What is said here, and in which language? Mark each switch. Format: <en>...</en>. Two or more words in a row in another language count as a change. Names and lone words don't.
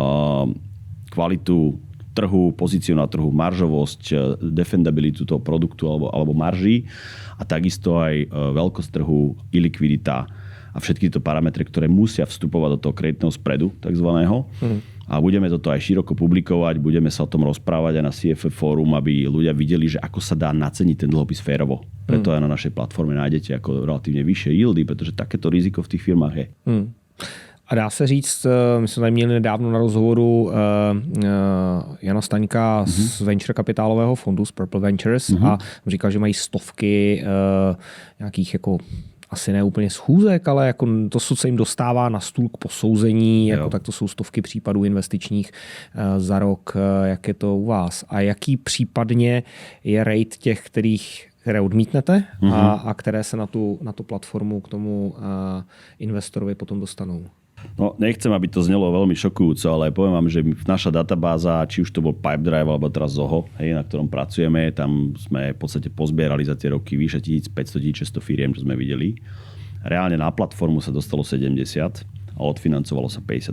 <sk>kvalitu trhu, pozíciu na trhu, maržovosť, defendabilitu toho produktu alebo marží a takisto aj veľkosť trhu, illikvidita a všetky tieto parametre, ktoré musia vstupovať do toho kreditného spreadu takzvaného. A budeme toto aj široko publikovať, budeme sa o tom rozprávať aj na CFF fórum, aby ľudia videli, že ako sa dá naceniť ten dlhopis férovo. Preto aj na našej platforme nájdete ako relatívne vyššie yieldy, pretože takéto riziko v tých firmách je.</sk> <cs>A dá se říct, my jsme tady měli nedávno na rozhovoru Jana Staňka z venture kapitálového fondu, z Purple Ventures, a říkal, že mají stovky nějakých jako asi ne úplně schůzek, ale jako to, co se jim dostává na stůl k posouzení, jako tak to jsou stovky případů investičních za rok. Jak je to u vás? A jaký případně je rate těch, které odmítnete a které se na tu platformu k tomu investorovi potom dostanou?</cs> <sk>No, nechcem, aby to znelo veľmi šokujúco, ale poviem vám, že naša databáza, či už to bol Pipedrive alebo teraz Zoho, na ktorom pracujeme, tam sme v podstate pozbierali za tie roky vyše 1500-1600 firiem, čo sme videli. Reálne na platformu sa dostalo 70 a odfinancovalo sa 52.</sk>